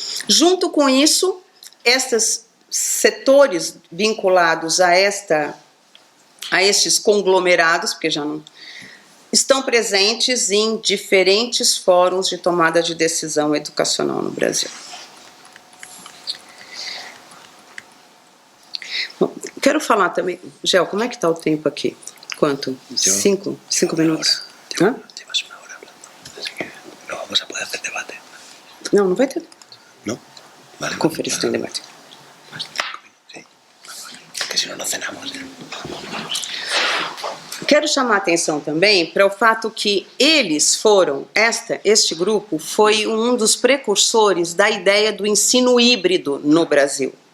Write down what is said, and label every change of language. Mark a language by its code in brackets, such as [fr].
[pt] Junto com isso, estes setores vinculados a estes conglomerados, porque já não estão presentes em diferentes fóruns de tomada de decisão educacional no Brasil. Bom, quero falar também, Gel, como é que está o tempo aqui? Quanto? 5 minutos? Hã? [es] Llevas una hora hablando, así que no vamos a poder hacer debate. [pt] Não vai ter. [es] ¿No? Vale. [pt] Conferência tem debate. [es] Sí. Que si no, no cenamos. [pt] Quero chamar a atenção também para o fato que eles foram, este grupo foi um dos precursores da ideia do ensino híbrido no Brasil.